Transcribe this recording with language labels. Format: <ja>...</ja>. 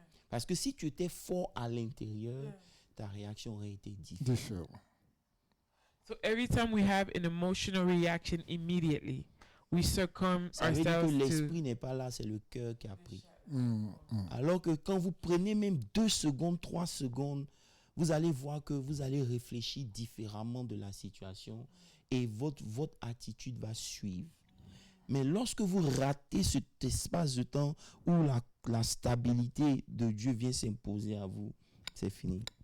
<fr>Parce que si tu étais fort à l'intérieur, ta réaction aurait été différente.</fr> <en>So every time we have an emotional reaction, immediately we succumb</en> <fr>Ça veut dire que</fr> <en>ourselves</en> <fr>l'esprit n'est pas là, c'est le cœur qui a pris. Alors que quand vous prenez même 2 secondes, 3 secondes, vous allez voir que vous allez réfléchir différemment de la situation et votre attitude va suivre. Mais lorsque vous ratez cet espace de temps où la stabilité de Dieu vient s'imposer à vous, c'est fini.</fr>